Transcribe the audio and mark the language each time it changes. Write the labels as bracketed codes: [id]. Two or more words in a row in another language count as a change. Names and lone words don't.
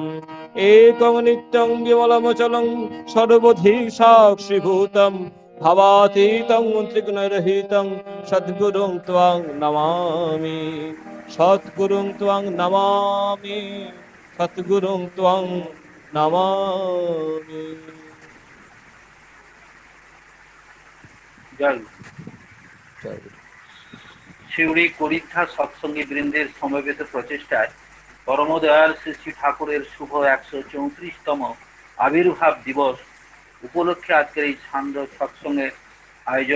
[sa] एकं नित्यं विमलमचलं सर्वधि साक्षिभूतं, भवातीतं त्रिगुणरहितं सद्गुरुं त्वां नमामि। सद्गुरुं त्वां नमामि, सद्गुरुं त्वां नमामि। [bn] জয় গুরু। শিউরি করিদ্ধা সৎসঙ্গী বৃন্দের সমবেত প্রচেষ্টায় পরমদয়াল শ্রী শ্রী ঠাকুরের শুভ 134তম আবির্ভাব দিবস উপলক্ষে আজকের এই সান্ধ্য সৎসঙ্গের আয়োজন।